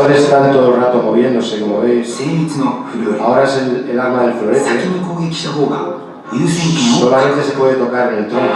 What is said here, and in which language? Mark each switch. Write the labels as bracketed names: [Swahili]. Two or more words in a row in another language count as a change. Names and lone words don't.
[Spanish] están todo el rato moviéndose, como veis. [Japanese] 精密のフルーレ [Spanish] Ahora es el arma del [Japanese] 先 [Spanish] florete. [Japanese] に攻撃した方が優先権を [Spanish] Solamente se puede tocar en el tronco.